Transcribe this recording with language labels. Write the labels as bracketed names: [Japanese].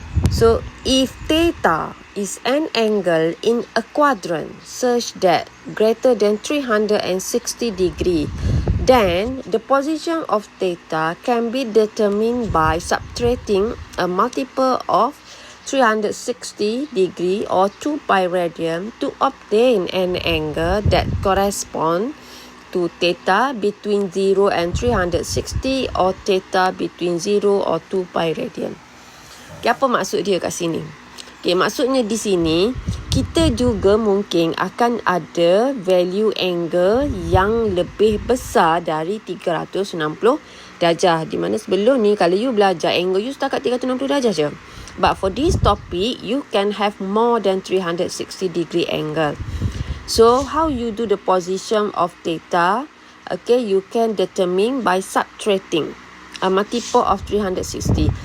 [English] So, if theta is an angle in a quadrant such that greater than 360 degree, then the position of theta can be determined by subtracting a multiple of 360 degree or 2 pi radian to obtain an angle that corresponds to theta between 0 and 360 or theta between 0 or 2 pi radian. [Malay] Okay, apa maksud dia kat sini? Okay, maksudnya di sini kita juga mungkin akan ada value angle yang lebih besar dari 360 darjah. Di mana sebelum ni kalau you belajar angle you setakat 360 darjah je. [English] But for this topic, you can have more than 360 degree angle. So, how you do the position of theta? Okay, you can determine by subtracting a multiple of 360.